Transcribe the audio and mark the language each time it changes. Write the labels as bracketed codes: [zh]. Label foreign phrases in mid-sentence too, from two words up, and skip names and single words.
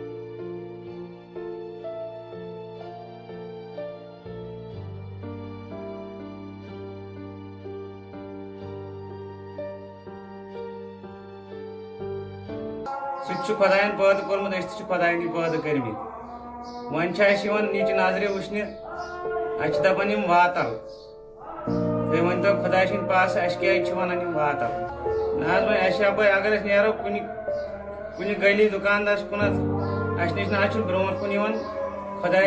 [ks] सह खुदायन पैद कोर्मुत अस खुदायन पैद कर्मित वन नीच नजर वुचन अस दपान वातल तुम वन तो खुदा सद पास अस क्या वन वातल ना वो अगर अस नेरो कुन गली दुकानदार कुन अस नश ना ब्रोह कुन खुदाय